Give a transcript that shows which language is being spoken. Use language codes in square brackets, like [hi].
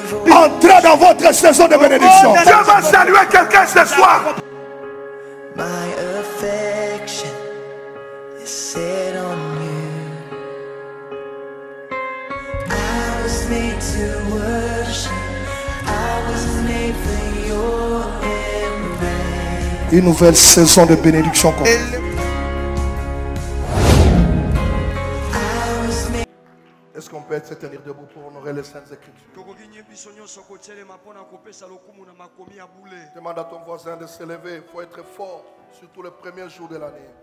[fr] Entrez dans votre saison de bénédiction. Je vais saluer quelqu'un ce soir. [en] My affection is set on you. I was made to worship. I was made for your embrace. [fr] Une nouvelle saison de bénédiction. Est-ce qu'on peut se tenir debout pour honorer les saintes écritures? Demande à ton voisin de se lever. Il faut être fort, surtout le premier jour de l'année.